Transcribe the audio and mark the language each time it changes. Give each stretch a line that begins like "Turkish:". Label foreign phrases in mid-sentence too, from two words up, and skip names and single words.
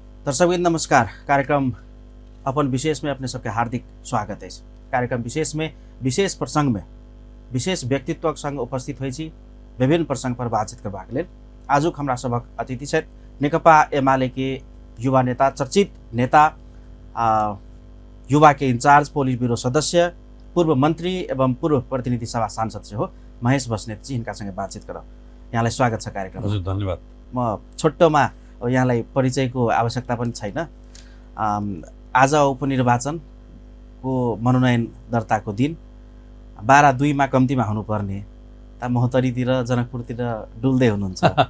Maithili: दर्शकवृंद नमस्कार। कार्यक्रम अपन विशेष में अपने सबके हार्दिक स्वागत है। कार्यक्रम विशेष में विशेष प्रसंग में विशेष व्यक्तित्व संग उपस्थित हुई विभिन्न प्रसंग पर बातचीत करबाक लेल आजुक हमरा सबक अतिथि छथि नेकपा एमाले के युवा नेता, चर्चित नेता, युवा के इंचार्ज, पोलिट ब्यूरो सदस्य, पूर्व मंत्री एवं पूर्व प्रतिनिधि सभा सांसद से हो महेश बस्नेत जी। इनका संगे बातचीत करब।
Nepali: यहाँलाई स्वागत छ कार्यक्रम। हजुर धन्यवाद। म छोटोमा यहाँलाई परिचयको आवश्यकता पनि छैन। आज उपनिर्वाचनको मनोनयन दर्ताको दिन 12/2 मा कम्तीमा हुनुपर्ने महोत्तरीतिर जनकपुरतिर डुल्दै हुनुहुन्छ।